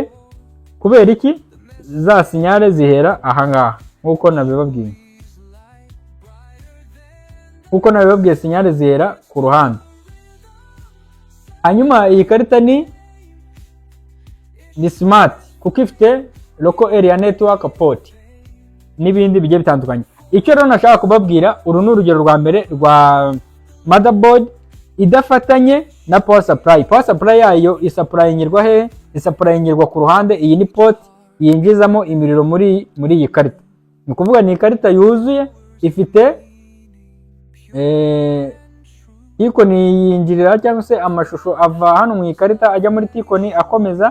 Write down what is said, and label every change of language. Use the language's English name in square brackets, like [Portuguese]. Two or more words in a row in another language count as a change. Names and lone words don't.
[Kinyarwanda] Kubera iki? Za sinyale zihera ahangaha nkuko nabibabwiye, sinyale zihera ku ruhande. Hanyuma iyi karita ni smart kuko ifite [English] local area network port [Kinyarwanda] n'ibindi bigiye bitandukanye. Icyo rero nashaka kubabwira, uru ni urugero rwa mbere rwa motherboard idafatanye na [English] power supply. Power supply [Kinyarwanda] yayo isapplyingirwa he? Isapplyingirwa ku ruhande. Iyi ni port yinjizamo imiriro muri iyi karita. Ni kuvuga ni ikarita yuzuye, ifite ikoni yinjirira cyangwa se amashusho ava hano mu ikarita ajya muri tikoni akomeza.